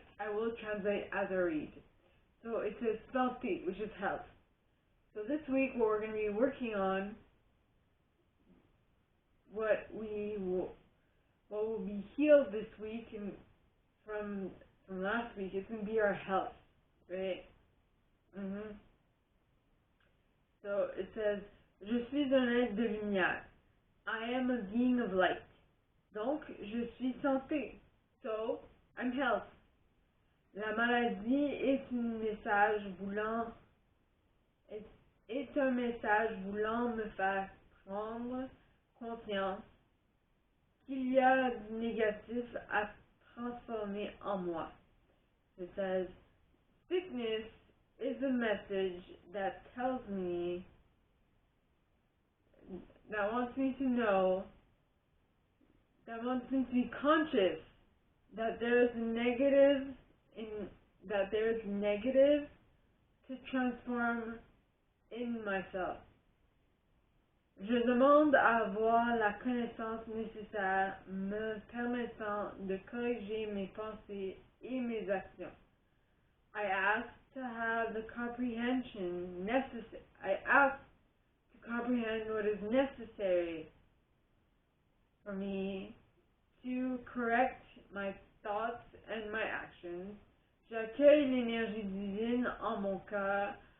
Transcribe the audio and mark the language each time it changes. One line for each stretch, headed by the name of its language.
English: I will translate as I read. So it says santé, which is health. So this week what we're going to be working on, what will be healed this week and from last week, it's going to be our health, right? So it says,
French: je suis un être de lumière.
English: I am a being of light.
French: Donc, je suis santé.
English: So, I'm health.
French: La maladie est un message voulant me faire prendre conscience qu'il y a du négatif à transformer en moi.
English: It says, sickness is a message that tells me, that wants me to know, that wants me to be conscious that there is negative to transform in myself.
French: Je demande à avoir la connaissance nécessaire me permettant de corriger mes pensées et mes actions.
English: I ask to have the comprehension necessary. I ask to comprehend what is necessary for me to correct my thoughts and my actions.
French: J'accueille l'énergie divine en mon cœur.